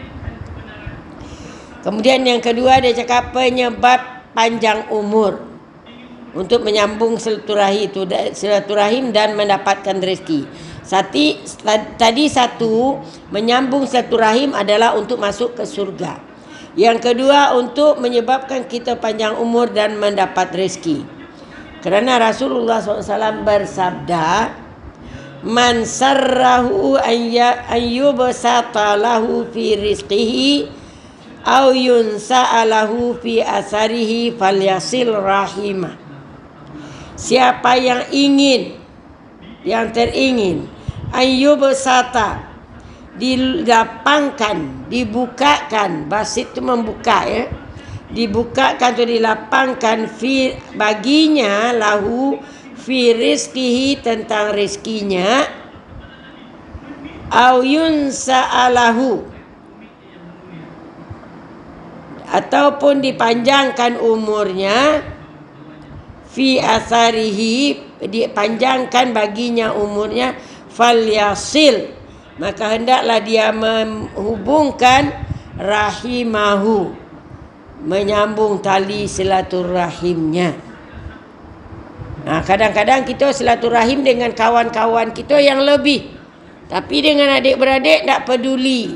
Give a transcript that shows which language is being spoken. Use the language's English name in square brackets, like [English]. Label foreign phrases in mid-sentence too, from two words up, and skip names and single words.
[Malay] Kemudian yang kedua, dia cakap penyebab panjang umur untuk menyambung silaturahim dan mendapatkan rezeki. Tadi satu, menyambung silaturahim adalah untuk masuk ke surga. Yang kedua, untuk menyebabkan kita panjang umur dan mendapat rezeki. Kerana Rasulullah SAW bersabda, [Arabic] من سره أن يبسط له في رزقه أو ينسأ له في أثره فليصل رحمه. [Malay] Siapa yang ingin, yang teringin, ayyubsata, dilapangkan, dibukakan, basit itu membuka, ya, dibukakan atau dilapangkan fi baginya, [Arabic] له في رزقه, [Malay] tentang rizkinya, [Arabic] أو ينسأ له, [Malay] ataupun dipanjangkan umurnya, [Arabic] في أثره, [Malay] dipanjangkan baginya umurnya, falyasil, maka hendaklah dia menghubungkan rahimahu, menyambung tali silaturahimnya. Kadang-kadang kita silaturahim dengan kawan-kawan kita yang lebih, tapi dengan adik-beradik tak peduli.